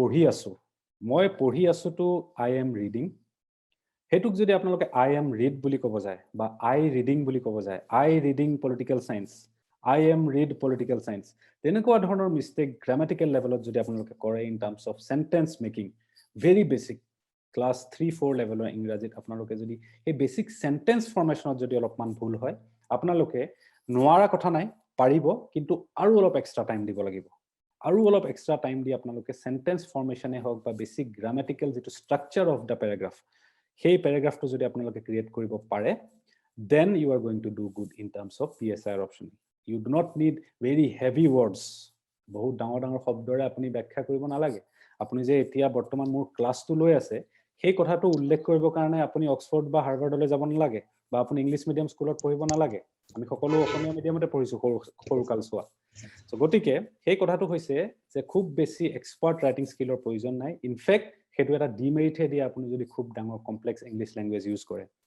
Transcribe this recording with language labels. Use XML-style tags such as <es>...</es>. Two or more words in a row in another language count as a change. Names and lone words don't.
<as>পঢ়ি আছো তো</as> <en>I am reading</en> <as>হেতুক যদি আপোনালোকে</as> <en>I am read</en> <as>বুলি ক'ব যায় বা</as> <en>I reading</en> <as>বুলি ক'ব যায়</as> <en>I reading political science I am read political science.</en> <as>তেনেকুৱা ধৰণৰ</as> <en>mistake grammatical level</en> <as>যদি আপোনালোকে কৰে</as> <en>in terms of sentence making very basic class 3-4 level</en> <as>ইংৰাজীত আপোনালোকে যদি এই</as> <en>basic sentence formation</en> <as>যদি অলপমান ভুল হয় আপোনালোকে নোৱাৰা কথা নাই পাৰিব কিন্তু আৰু অলপ</as> <en>extra time</en> <as>দিব লাগিব আৰু অলপ</as> <en>extra time</en> <as>দি আপোনালোকে</as> <en>sentence formation</en> <as>হওক বা</as> <en>basic grammatical</en> <as>যেটো</as> <en>structure of the paragraph</en> <as>সেই প্যাৰাগ্ৰাফটো যদি আপোনালোকে ক্ৰিয়েট কৰিব পাৰে</as> <en>then you are going to do good in terms of PSIR option. You do not need very heavy words</en> <as>বহুত ডাঙৰ শব্দৰে আপুনি ব্যাখ্যা কৰিব নালাগে আপুনি যে এতিয়া বৰ্তমান মোৰ ক্লাছটো লৈ আছে সেই কথাটো উল্লেখ কৰিব কাৰণে আপুনি অক্সফোর্ড বা হাৰ্ভাৰ্ডলৈ যাব নালাগে বা আপুনি</as> <en>English medium school</en> <as>পঢ়িব নালাগে আমি সকলো অসমীয়া মিডিয়ামতে পঢ়িছো সৰু কালছোৱা সো গতিকে সেই কথাটো হৈছে যে খুব বেছি</as> <en>expert writing skill</en> <as>প্ৰয়োজন নাই ইনফেক্ট হেতু এটা ডিমেৰিটহে দিয়ে আপুনি যদি খুব ডাঙৰ</as> <en>complex English language use</en> <as>কৰে</as>